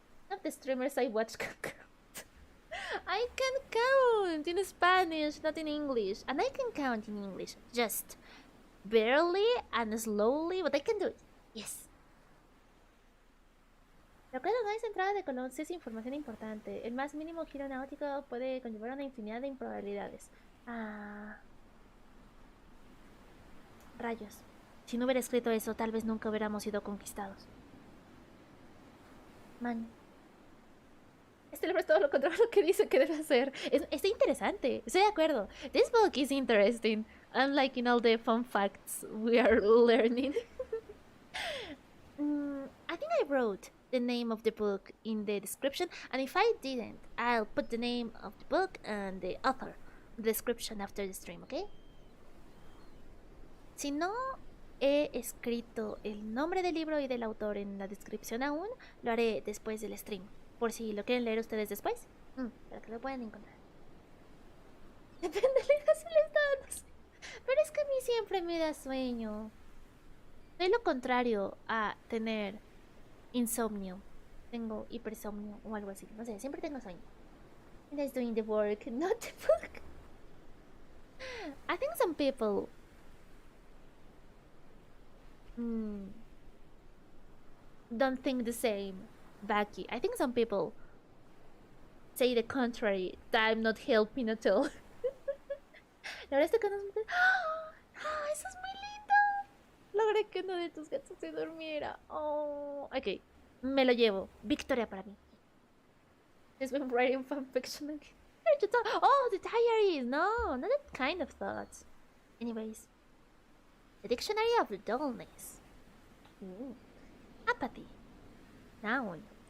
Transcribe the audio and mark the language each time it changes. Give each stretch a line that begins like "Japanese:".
English: Of the streamers I watch can count. I can count in Spanish, not in English. And I can count in English, just barely and slowly, but I can do it. Yes.
Spanish: Recuerda, no es entrada de color, sí es información importante. El más mínimo giro náutico puede conllevar una infinidad de improbabilidades. Rayos. Si no hubiera escrito eso, tal vez nunca hubiéramos sido conquistados. Man. Este libro es todo lo contrario a lo que dice que debe hacer. Es interesante. Estoy de acuerdo.
English: This book is interesting. Unlike in all the fun facts we are learning. I think I wrote the name of the book in the description, and if I didn't, I'll put the name of the book and the author in the description after the stream, okay?
Spanish: Si no he escrito el nombre del libro y del autor en la descripción aún, lo haré después del stream, por si lo quieren leer ustedes después, para que lo puedan encontrar. Depende de la edad si les da, pero es que a mí siempre me da sueño. Soy lo contrario a tener insomnio. Tengo hipersomnio o algo así, no sé, siempre tengo sueño.
English: And that's doing the work, not the book. I think some people don't think the same, Becky. I think some people say the contrary, that I'm not helping at all.
Spanish: La verdad es que no... ¡Ah! ¡Eso es muy lindo! Logré que uno de tus gatos se durmiera. Oh, ok, me lo llevo. Victoria para mí.
English: He's been writing fanfiction again. Oh, the diaries! No, not that kind of thoughts. Anyways, the dictionary of dullness. Apathy. Noun.